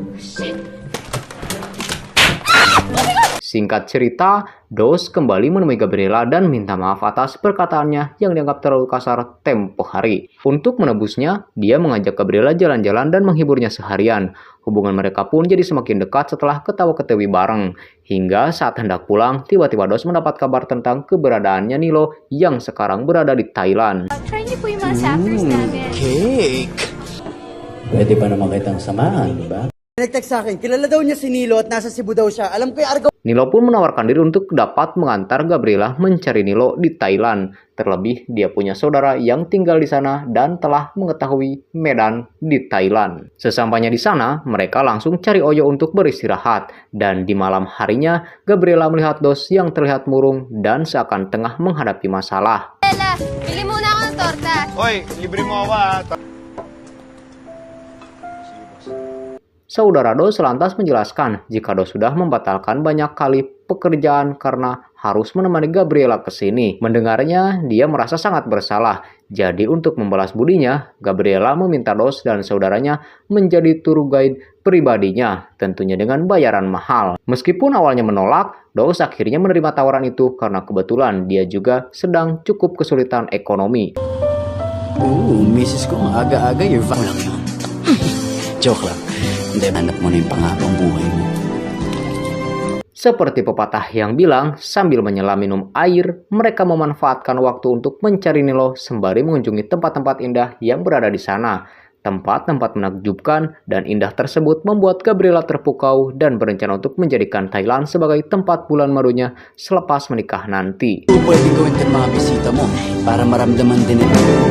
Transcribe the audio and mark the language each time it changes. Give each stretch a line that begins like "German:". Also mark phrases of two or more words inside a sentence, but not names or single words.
Indonesian: Singkat cerita, Dos kembali menemui Gabriela dan minta maaf atas perkataannya yang dianggap terlalu kasar tempo hari. Untuk menebusnya, dia mengajak Gabriela jalan-jalan dan menghiburnya seharian. Hubungan mereka pun jadi semakin dekat setelah ketawa-ketawi bareng. Hingga saat hendak pulang, tiba-tiba Dos mendapat kabar tentang keberadaannya Nilo yang sekarang berada di Thailand.
Filipino: Try niyo po yung mga sampers namin. Cake! Pwede ba naman kitang samahan, di ba? Nag-text sa akin, kilala daw niya si Nilo at nasa Cebu daw siya. Alam ko yung argaw.
Indonesian: Nilo pun menawarkan diri untuk dapat mengantar Gabriela mencari Nilo di Thailand. Terlebih, dia punya saudara yang tinggal di sana dan telah mengetahui medan di Thailand. Sesampainya di sana, mereka langsung cari Oyo untuk beristirahat. Dan di malam harinya, Gabriela melihat Dos yang terlihat murung dan seakan tengah menghadapi masalah.
Filipino: Bella, bili muna ako ng torta. Oy, libre mo ako.
Indonesian: Saudara Dos lantas menjelaskan jika Dos sudah membatalkan banyak kali pekerjaan karena harus menemani Gabriela ke sini. Mendengarnya, dia merasa sangat bersalah. Jadi untuk membalas budinya, Gabriela meminta Dos dan saudaranya menjadi
English: tour guide
Indonesian: pribadinya, tentunya dengan bayaran mahal. Meskipun awalnya menolak, Dos akhirnya menerima tawaran itu karena kebetulan dia juga sedang cukup kesulitan ekonomi.
Filipino: Misis ko, aga-aga,
English: you're fine
Filipino: lang yun. Joke lang. Hindi, hanap mo na yung panghabang buhay mo.
Indonesian: Seperti pepatah yang bilang, sambil menyelam minum air, mereka memanfaatkan waktu untuk mencari Nilo sembari mengunjungi tempat-tempat indah yang berada di sana. Tempat-tempat menakjubkan dan indah tersebut membuat Gabriela terpukau dan berencana untuk menjadikan Thailand sebagai tempat bulan madunya selepas menikah nanti.
Filipino: Pwede gawin ka mga bisita mo para maramdaman din ito.